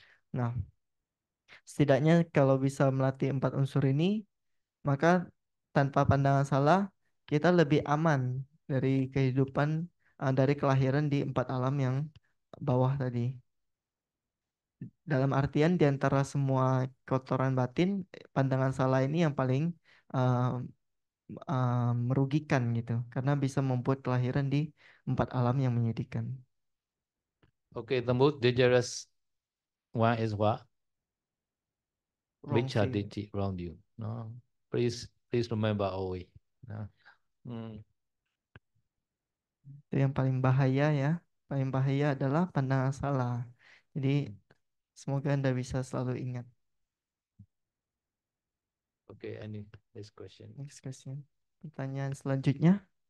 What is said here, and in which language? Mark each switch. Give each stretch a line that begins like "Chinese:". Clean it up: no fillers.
Indonesian: Nah, setidaknya kalau bisa melatih 4 unsur ini, maka tanpa pandangan salah kita lebih aman dari kehidupan, dari kelahiran di 4 alam yang bawah tadi. Dalam artian di antara semua kotoran batin, pandangan salah ini yang paling uh, merugikan gitu, karena bisa membuat kelahiran di 4 alam yang menyedihkan.
English: Okay, the most dangerous one is what? Wrong view. Vichaditi, wrong view. No, please remember always. No.
Indonesian: Itu yang paling bahaya ya. Paling bahaya adalah pandangan salah. Jadi semoga Anda bisa selalu ingat.
English: Okay, any next question? Next question.
Indonesian: Pertanyaan selanjutnya.